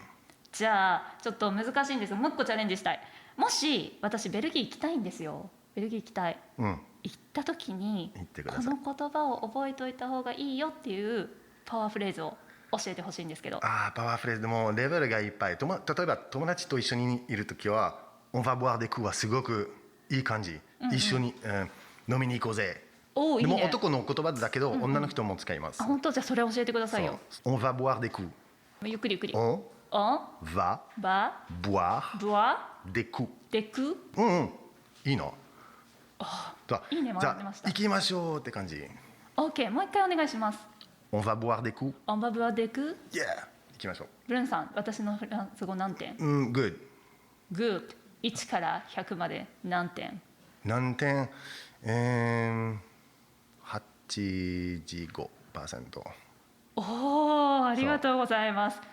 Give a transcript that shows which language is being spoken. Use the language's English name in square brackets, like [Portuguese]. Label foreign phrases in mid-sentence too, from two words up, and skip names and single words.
[Japanese] じゃあちょっと難しいんですが、もう一個チャレンジしたい。もし私ベルギー行きたいんですよ。ベルギー行きたい。行った時にこの言葉を覚えておいた方がいいよっていうパワーフレーズを教えてほしいんですけど。パワーフレーズでもレベルがいっぱい。例えば友達と一緒にいる時は [French] 「On va boire des coups」 [Japanese] はすごくいい感じ。一緒に、飲みに行こうぜ。でも男の言葉だけど女の人も使います。本当？じゃあそれ教えてくださいよ。 [French] On va boire des coups。 [Japanese] ゆっくりゆっくり。 [French] On va boire des coups。 [Japanese] いいの？いいね、じゃあ行きましょうって感じ。 OK、もう一回お願いします。 [French] On va boire des coups。 On va boire des coups。 [Japanese] 行きましょう。ブルーンさん、私のフランス語何点 [English] ？Good。 [Japanese] Good。1 から100まで何点？85%。ありがとうございます。